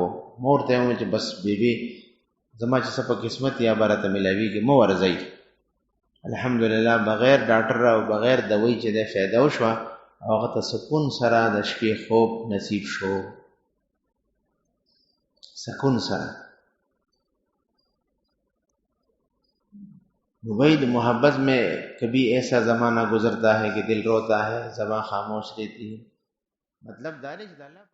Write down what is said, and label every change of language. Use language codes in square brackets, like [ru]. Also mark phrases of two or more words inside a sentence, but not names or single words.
[ps] مور ته یې وویل چې بس بیبي زما چې څه په قسمت یا به راته میلاویږي مه ورځئ. الحمدلله بغیر ډاکټر او بغیر دوی چې د فایده وشوه او هغه ته سکون سره د شپې خوب نصیب شو. سکون سره. [ur] وہی محبت میں کبھی ایسا زمانہ گزرتا ہے کہ دل روتا ہے، زباں خاموش رہتی ہے. [ps] مطلب دارش